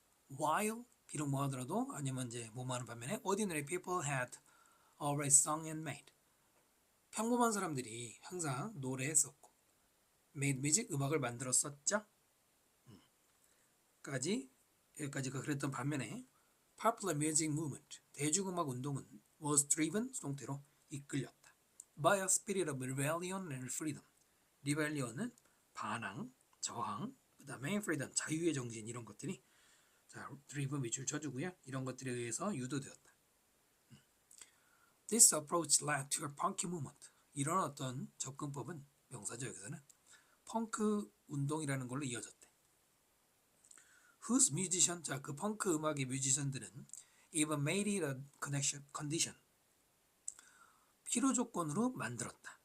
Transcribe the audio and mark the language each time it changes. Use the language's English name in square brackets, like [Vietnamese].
[English] While [Korean] 비록 뭐 하더라도 아니면 이제 뭐뭐 하는 반면에 [English] ordinary people had always sung and made, [Korean] 평범한 사람들이 항상 노래했었고 [English] made music, [Korean] 음악을 만들었었죠. 여기까지가 그랬던 반면에 [English] popular music movement, [Korean] 대중음악 운동은 [English] was driven, [Korean] 수동태로 이끌렸다. [English] by a spirit of rebellion and freedom. [Korean] rebellion은 반항, 저항, 그 다음에 freedom, 자유의 정신 이런 것들이 자, driven 밑줄 쳐주고요. 이런 것들에 의해서 유도되었다. [English] This approach led to a punky movement. [Korean] 이런 어떤 접근법은 명사죠. 여기서는 펑크 운동이라는 걸로 이어졌대. [English] Whose musician, [Korean] 자, 그 펑크 음악의 뮤지션들은 [English] even made it a condition, [Korean] 필요 조건으로 만들었다.